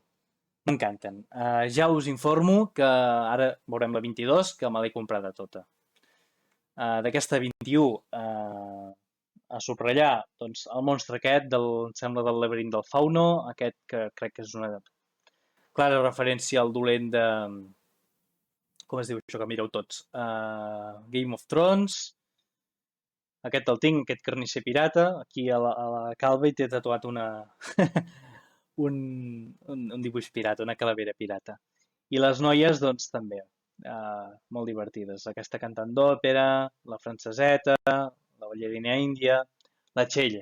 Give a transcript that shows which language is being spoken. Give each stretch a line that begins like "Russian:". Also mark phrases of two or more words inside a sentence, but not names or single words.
Catalan: Ja us informo que ara veurem la 22, que me l'he comprada tota. D'aquesta 21, a subratllar doncs, el monstre aquest, em sembla del laberint del Fauno, aquest que crec que és una clara referència al dolent de... Com es diu això que mireu tots? Game of Thrones. Aquest el tinc, aquest carnisser pirata. Aquí a la calva hi té tatuat un dibuix pirata, una calavera pirata. I les noies, doncs, també. Molt divertides. Aquesta cantant d'òpera, la franceseta, la ballarina índia, la Txell.